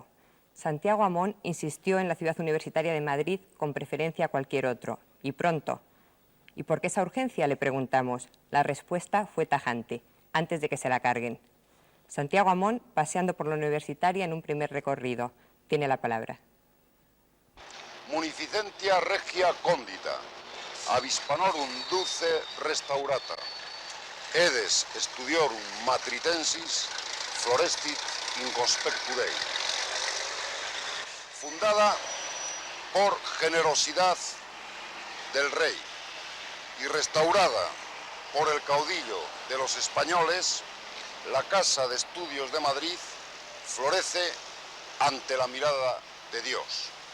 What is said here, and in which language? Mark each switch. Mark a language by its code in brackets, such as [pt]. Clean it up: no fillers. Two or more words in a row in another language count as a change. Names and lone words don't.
[es] Santiago Amón insistió en la ciudad universitaria de Madrid con preferencia a cualquier otro, y pronto. ¿Y por qué esa urgencia?, le preguntamos. La respuesta fue tajante, antes de que se la carguen. Santiago Amón, paseando por la universitaria en un primer recorrido. Tiene la palabra. [la] Munificentia regia condita, avispanorum dulce restaurata, edes studiorum matritensis florestit in conspectu Dei. [es] Fundada por generosidad del rey y restaurada por el caudillo de los españoles, la Casa de Estudios de Madrid florece ante la mirada de Dios.